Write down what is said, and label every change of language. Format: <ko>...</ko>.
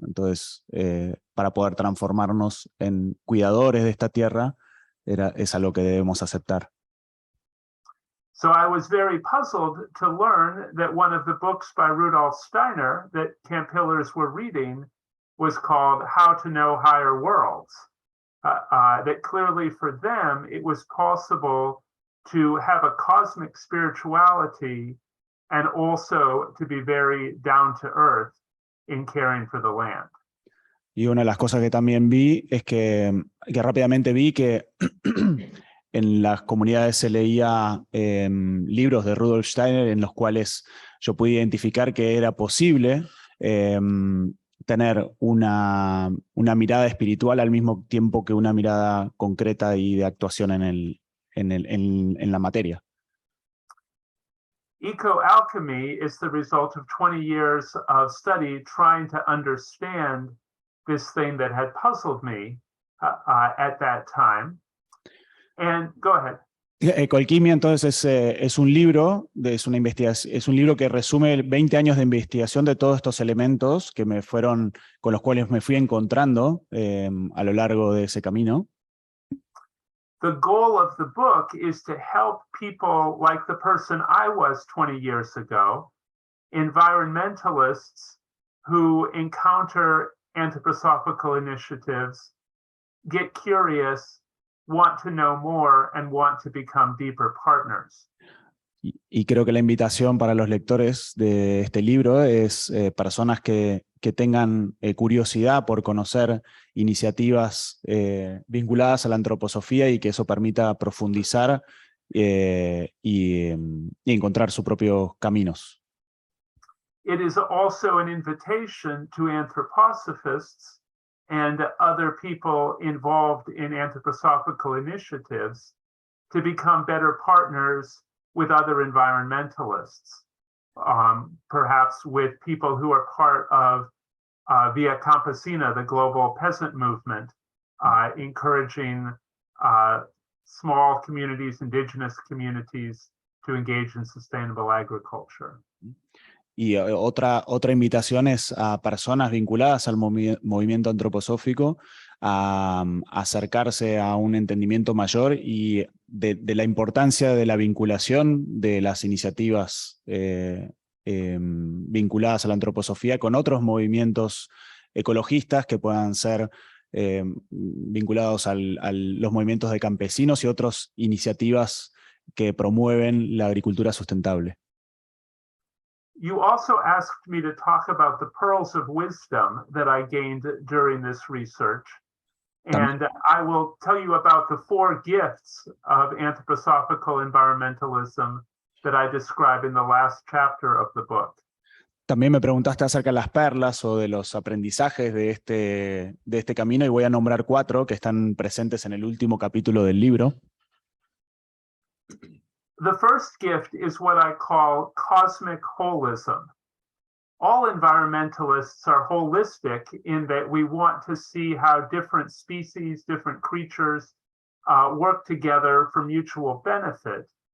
<es>Entonces, para poder transformarnos en cuidadores de esta tierra, es algo que debemos aceptar.</es> <en>So I was very puzzled to learn that one of the books by Rudolf Steiner that Camp Hillers were reading was called How to Know Higher Worlds. That clearly for them, it was possible to have a cosmic spirituality and also to be very down to earth in caring for the land.</en> <es>Y una de las cosas que también vi es que rápidamente vi que en las comunidades se leía libros de Rudolf Steiner en los cuales yo pude identificar que era posible tener una mirada espiritual al mismo tiempo que una mirada concreta y de actuación en la materia.</es> <en>Eco-alchemy is the result of 20 years of study trying to understand this thing that had puzzled me at that time. And go ahead.</en> <es>Ecoalquimia entonces es un libro, es un libro que resume 20 años de investigación de todos estos elementos con los cuales me fui encontrando a lo largo de ese camino.</es> <en>the goal of the book is to help people like the person I was 20 years ago, environmentalists who encounter anthroposophical initiatives, get curious, want to know more, and want to become deeper partners.</en> <es>Y creo que la invitación para los lectores de este libro es personas que tengan curiosidad por conocer iniciativas vinculadas a la antroposofía y que eso permita profundizar y encontrar sus propios caminos.</es> <en>It is also an invitation to anthroposophists and other people involved in anthroposophical initiatives to become better partners with other environmentalists, perhaps with people who are part of Via Campesina, the global peasant movement, encouraging small communities, indigenous communities, to engage in sustainable agriculture.</en> <es>Y otra invitación es a personas vinculadas al movimiento antroposófico a acercarse a un entendimiento mayor y de la importancia de la vinculación de las iniciativas vinculadas a la antroposofía con otros movimientos ecologistas que puedan ser vinculados a los movimientos de campesinos y otras iniciativas que promueven la agricultura sustentable.</es> <en>You also asked me to talk about the pearls of wisdom that I gained during this research. And I will tell you about the 4 gifts of anthroposophical environmentalism that I describe in the last chapter of the book.</en> <es>También me preguntaste acerca de las perlas o de los aprendizajes de este camino y voy a nombrar 4 que están presentes en el último capítulo del libro.</es> <en>The first gift is what I call cosmic holism. All environmentalists are holistic in that we want to see how different species, different creatures work together for mutual benefit.</en>